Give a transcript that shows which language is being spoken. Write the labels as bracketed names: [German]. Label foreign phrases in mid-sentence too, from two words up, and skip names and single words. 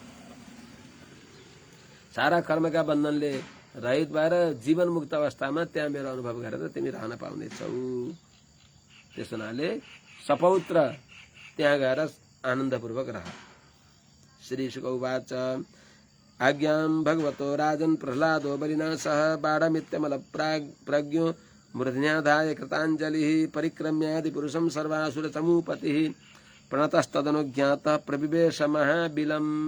[Nepali] सारा कर्मका बन्धनले रहित भएर जीवन मुक्त अवस्थामा त्यहाँ मेरो अनुभव गरेर तिमी रहन पाउनेछौ। त्यस हुनाले सपौत्र त्यहाँ गएर आनन्दपूर्वक रह। [Sanskrit] श्री शुक उवाच आज्ञां भगवतो राजन् प्रह्लादो बलिना सह बाढमित्यमल प्रज्ञो मूर्ध्न्याधाय कृताञ्जलिः परिक्रम्यादि पुरुषं सर्वासुर समूपतिः प्रणतस्तदनुज्ञातः प्रविवेश महाबिलम्।